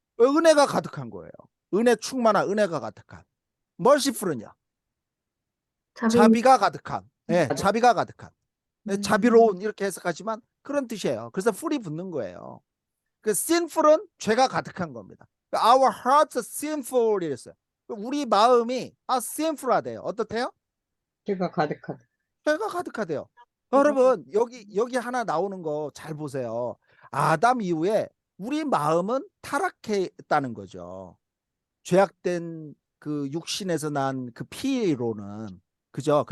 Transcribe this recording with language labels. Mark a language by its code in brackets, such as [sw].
[ko] 은혜가 가득한 거예요. 은혜 충만한 은혜가 가득한. merciful은요? 자비가 가득한. 네, 자비가 가득한. 네, 자비로운 이렇게 해석하지만 그런 뜻이에요. 그래서 ful이 붙는 거예요. 그 sinful은 죄가 가득한 겁니다. [en] Our hearts are sinful [ko] 이랬어요. 우리 마음이 sinful하대요. 어떻대요? 죄가 가득하다. 죄가 가득하대요. 여러분 여기 하나 나오는 거 잘 보세요. 아담 이후에 우리 마음은 타락했다는 거죠. 죄악된 그 육신에서 난 그 피로는 그죠.